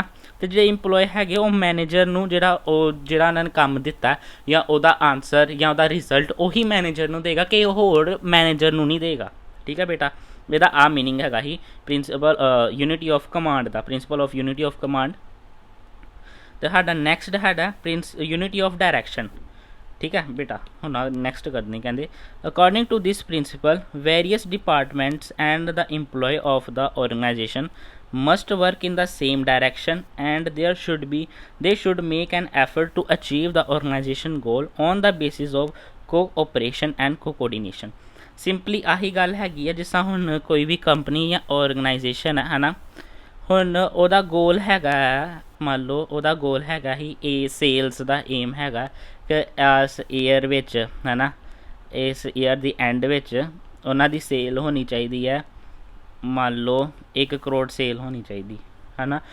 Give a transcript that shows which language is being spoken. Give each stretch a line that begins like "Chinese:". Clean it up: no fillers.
Punjabi: ਅਤੇ ਜਿਹੜੇ ਇੰਪਲੋਏ ਹੈਗੇ ਉਹ ਮੈਨੇਜਰ ਨੂੰ ਜਿਹੜਾ ਉਹਨਾਂ ਨੇ ਕੰਮ ਦਿੱਤਾ ਜਾਂ ਉਹਦਾ ਆਨਸਰ ਜਾਂ ਉਹਦਾ ਰਿਜ਼ਲਟ ਉਹੀ ਮੈਨੇਜਰ ਨੂੰ ਦੇਗਾ, ਕਿ ਉਹ ਹੋਰ ਮੈਨੇਜਰ ਨੂੰ ਨਹੀਂ ਦੇਗਾ, ਠੀਕ ਹੈ ਬੇਟਾ। ਇਹਦਾ ਆਹ ਮੀਨਿੰਗ ਹੈਗਾ ਹੀ principal unity of command ਦਾ, principal of unity of command. ਅਤੇ ਸਾਡਾ ਨੈਕਸਟ ਹੈਗਾ ਯੂਨਿਟੀ ਆਫ ਡਾਇਰੈਕਸ਼ਨ, ਠੀਕ ਹੈ ਬੇਟਾ। ਹੁਣ ਨੈਕਸਟ ਕਰਨੀ ਕਹਿੰਦੇ
English: According to this principle various departments and the employee of the organization must work in the same direction and they should make an effort to achieve the organization goal on the basis of cooperation and coordination.
Punjabi: Simply ਆਹੀ ਗੱਲ ਹੈਗੀ ਹੈ, ਜਿਸ ਤਰ੍ਹਾਂ ਹੁਣ ਕੋਈ ਵੀ company ਜਾਂ organisation ਹੈ ਨਾ, ਹੁਣ ਉਹਦਾ ਗੋਲ ਹੈਗਾ, ਮੰਨ ਲਓ ਉਹਦਾ ਗੋਲ ਹੈਗਾ ਹੀ ਸੇਲਸ ਦਾ ਏਮ ਹੈਗਾ ਕਿ ਇਸ ਈਅਰ ਵਿੱਚ, ਹੈ ਨਾ, ਇਸ ਈਅਰ ਦੀ ਐਂਡ ਵਿੱਚ ਉਹਨਾਂ ਦੀ ਸੇਲ ਹੋਣੀ ਚਾਹੀਦੀ ਹੈ, ਮੰਨ ਲਓ 1 ਕਰੋੜ ਸੇਲ ਹੋਣੀ ਚਾਹੀਦੀ, ਹੈ ਨਾ।